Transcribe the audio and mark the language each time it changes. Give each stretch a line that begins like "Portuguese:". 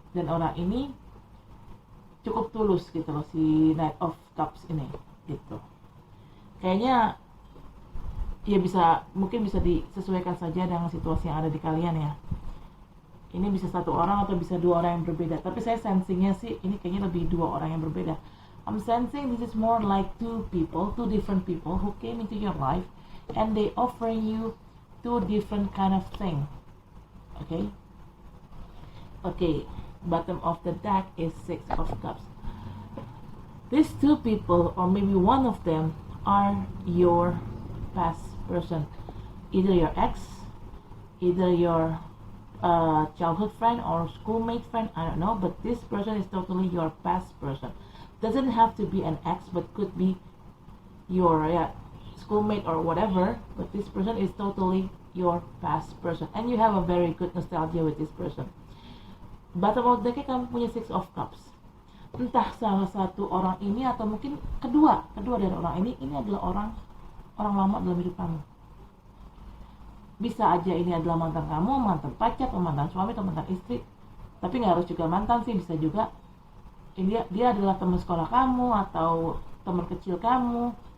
Indonesian: Dan orang ini cukup tulus gitu loh, si Knight of Cups ini gitu. Kayaknya ya mungkin bisa disesuaikan saja dengan situasi yang ada di kalian ya. Ini bisa satu orang atau bisa dua orang yang berbeda, tapi saya sensingnya sih ini kayaknya lebih dua orang yang berbeda.
English: I'm sensing this is more like two different people who came into your life and they offering you two different kind of thing. Okay, bottom of the deck is Six of Cups. These two people, or maybe one of them, are your past person, either your ex, either your childhood friend or schoolmate friend, I don't know, but this person is totally your past person. Doesn't have to be an ex, but could be your schoolmate or whatever, but this person is totally your past person and you have a very good nostalgia with this person.
Indonesian: Bottom of the deck kamu punya Six of Cups. Entah salah satu orang ini atau mungkin kedua dari orang ini adalah orang lama dalam hidup kamu. Bisa aja ini adalah mantan kamu, mantan pacar, atau mantan suami, atau mantan istri. Tapi nggak harus juga mantan sih, bisa juga ini dia adalah teman sekolah kamu atau teman kecil kamu.